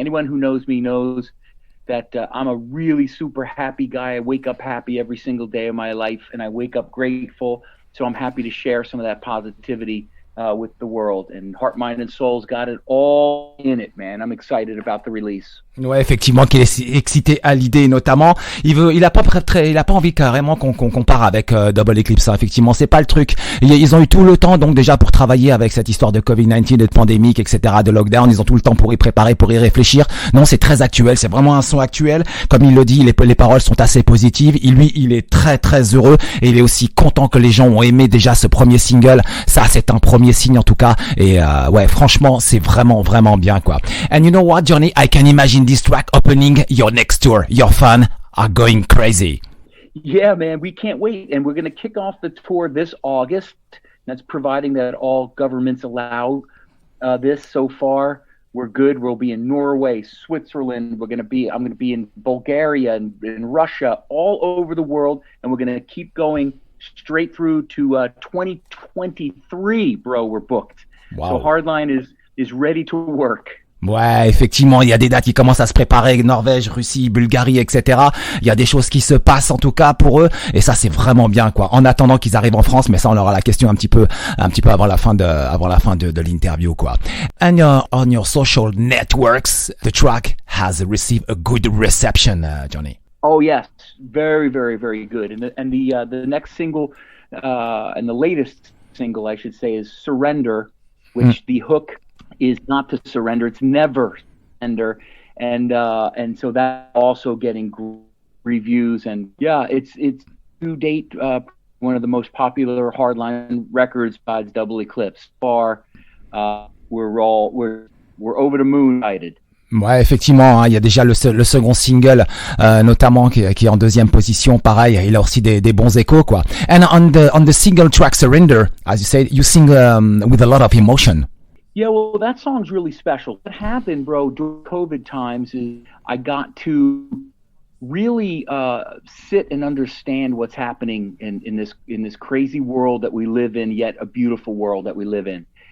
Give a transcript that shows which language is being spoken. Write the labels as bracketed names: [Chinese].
[English] Anyone who knows me knows that I'm a really super happy guy. I wake up happy every single day of my life, and I wake up grateful. So I'm happy to share some of that positivity with the world. And Heart, Mind, and Soul's got it all in it, man. I'm excited about the release. [French] Ouais, effectivement, qu'il est excité à l'idée, notamment. Il a pas envie carrément qu'on compare avec Double Eclipse. Effectivement, c'est pas le truc. Ils ont eu tout le temps, donc déjà pour travailler avec cette histoire de Covid-19, de pandémique, etc., de lockdown. Ils ont tout le temps pour y préparer, pour y réfléchir. Non, c'est très actuel. C'est vraiment un son actuel. Comme il le dit, les paroles sont assez positives. Il est très heureux et il est aussi content que les gens ont aimé déjà ce premier single. Ça, c'est un premier signe en tout cas. Et ouais, franchement, c'est vraiment bien, quoi. [English] And you know what, Johnny? I can imagine this track opening your next tour. Your fans are going crazy. Yeah, man, we can't wait. And we're going to kick off the tour this August. That's providing that all governments allow this. So far, we're good. We'll be in Norway, Switzerland. I'm going to be in Bulgaria and in Russia, all over the world. And we're going to keep going straight through to 2023, bro. We're booked. Wow. So Hardline is ready to work. [French] Ouais, effectivement, il y a des dates qui commencent à se préparer, Norvège, Russie, Bulgarie, etc. Il y a des choses qui se passent en tout cas pour eux, et ça c'est vraiment bien, quoi. En attendant qu'ils arrivent en France, mais ça on aura la question un petit peu avant la fin de l'interview, quoi. [English] And on your social networks, the track has received a good reception, Johnny. Oh yes, very, very, very good. And the next single, and the latest single, I should say, is Surrender, which the hook is not to surrender, it's never surrender, and so that also getting reviews, and yeah, it's to date one of the most popular hardline records besides Double Eclipse. Far, we're over the moon excited. [French] Ouais, effectivement, hein, il y a déjà le second single, notamment qui est en deuxième position. Pareil, il a aussi des bons échos, quoi. [English] And on the single track Surrender, as you said, you sing with a lot of emotion. Yeah, well, that song's really special. What happened, bro, during COVID times is I got to really sit and understand what's happening in this crazy world that we live in, yet a beautiful world that we live in.